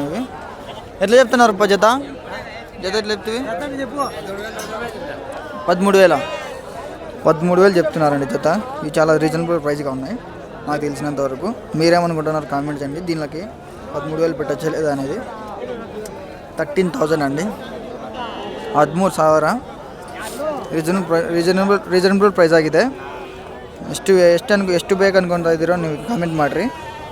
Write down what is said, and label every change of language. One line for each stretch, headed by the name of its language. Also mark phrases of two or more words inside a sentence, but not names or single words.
Telugu: ఇవి ఎట్లా చెప్తున్నారు జత? జత ఎట్లా చెప్తుంది? 13,000 చెప్తున్నారండి జత. ఇవి చాలా
English: reasonable price
Telugu: ఉన్నాయి నాకు తెలిసినంత వరకు. మీరేమనుకుంటున్నారు కామెంట్ చేయండి. దీనికి 13,000 పెట్టచ్చా లేదా అనేది.
Kannada: 13,000 ಅಂడి, 13,000
English: reasonable price
Kannada: ಆಗಿದೆ. ಎಷ್ಟು ಬೇಕು ಅನ್ಕೊತಾ ಇದ್ದೀರೋ ನೀವು ಕಾಮೆಂಟ್ ಮಾಡಿರಿ.